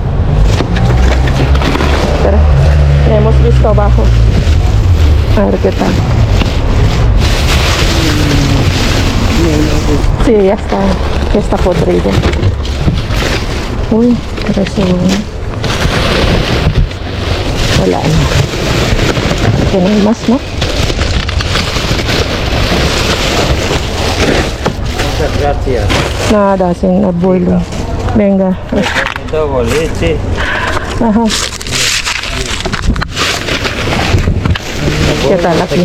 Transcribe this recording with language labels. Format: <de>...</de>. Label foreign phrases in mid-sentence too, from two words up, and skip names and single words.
<es>Espera. Ya hemos visto abajo. A ver qué tal. Sí, ya está. Ya está podrido. Uy, pero eso</es> <tl>wala na. Ito na yung mas, no?</tl> <es>Muchas gracias. Nada, sin abuelo. Venga. Todo leche. Ajá. ¿Qué tal aquí?</es>